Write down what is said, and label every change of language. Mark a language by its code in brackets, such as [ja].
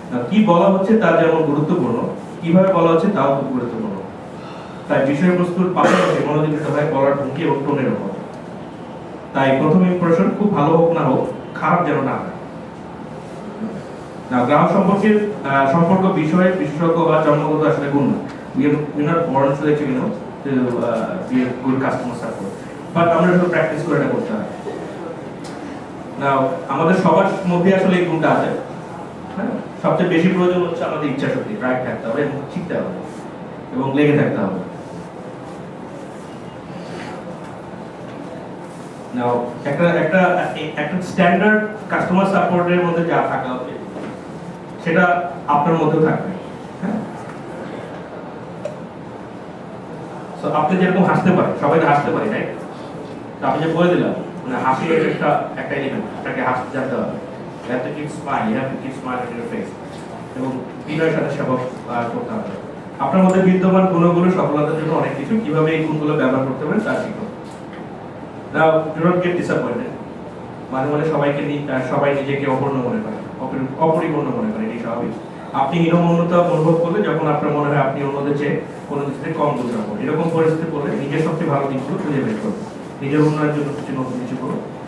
[bn] কি বলা হচ্ছে তা যেমন গুরুত্বপূর্ণ, কিভাবে বলা হচ্ছে তাও খুব গুরুত্বপূর্ণ। তাই বিষয়বস্তুর পাশাপাশি মনোযোগ দিতে হয় বলার ভঙ্গি এবং টোনের উপর। তাই প্রথম ইমপ্রেশন খুব ভালো হোক না হোক, খারাপ যেন না হয়। গ্রাহক সম্পর্ক বিষয়ে বিশেষজ্ঞ বা জন্মগত আসলে গুণ না। [en] We are not born to actually to be a good customer support, but [bn] আমরা শুধু প্র্যাকটিস করে এটা করতে হয়। নাও আমাদের সবার মধ্যে আসলে এই গুণটা আছে। হ্যাঁ, সবচেয়ে বেশি প্রয়োজন হচ্ছে আমাদের ইচ্ছা শক্তি, রাইট থাকতে হবে এবং শিখতে হবে এবং লেগে থাকতে হবে। নাও একটা স্ট্যান্ডার্ড কাস্টমার সাপোর্টের মধ্যে যা থাকা উচিত সেটা আপনার মধ্যে থাকবে। হ্যাঁ, সো আপনি যেরকম হাসতে পারেন, সবাই তো হাসতে পারি, রাইট? আমি যে বলে দিলাম মানে হাসি একটা এলিমেন্ট, আপনাকে হাসতে জানতে হবে। [en] You have to keep smile, you have to keep smile on your face, [bn] এবং বিনয়ের সাথে সেবা করতে হবে। আপনার মধ্যে বিদ্যমান গুণগুলো সফলতার জন্য অনেক কিছু, কিভাবে এই গুণগুলো ব্যবহার করতে পারেন তা শিখুন। [en] Now do not get disappointed, [bn] মানে সবাই নিজেকে অপূর্ণ মনে করে, অপরিপূর্ণ মনে করে, এটি স্বাভাবিক। আপনি হীনমন্যতা অনুভব করলে যখন আপনার মনে হয় আপনি অন্যদের চেয়ে কোনো কিছুতে কম বোঝাবো, এরকম পরিস্থিতি পড়লে নিজের সবচেয়ে ভালো দিকগুলো খুঁজে বের করুন, নিজের উন্নয়নের জন্য কিছু নতুন কিছু করুন।